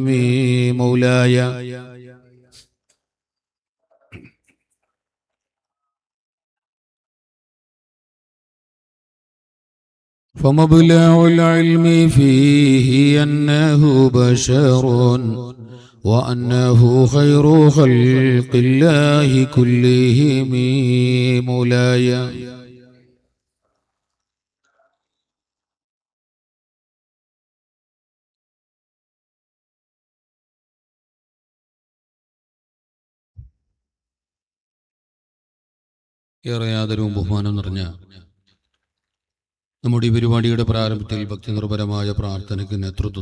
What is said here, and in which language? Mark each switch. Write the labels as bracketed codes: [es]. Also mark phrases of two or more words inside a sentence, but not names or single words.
[ar] مولاي فمبلغ العلم فيه أنه بشر وأنه خير خلق الله كلهم. [ml] مولاي ഏറെ ആദരവും ബഹുമാനം നിറഞ്ഞ നമ്മുടെ ഈ പരിപാടിയുടെ പ്രാരംഭത്തിൽ ഭക്തി നിർഭരമായ പ്രാർത്ഥനയ്ക്ക് നേതൃത്വം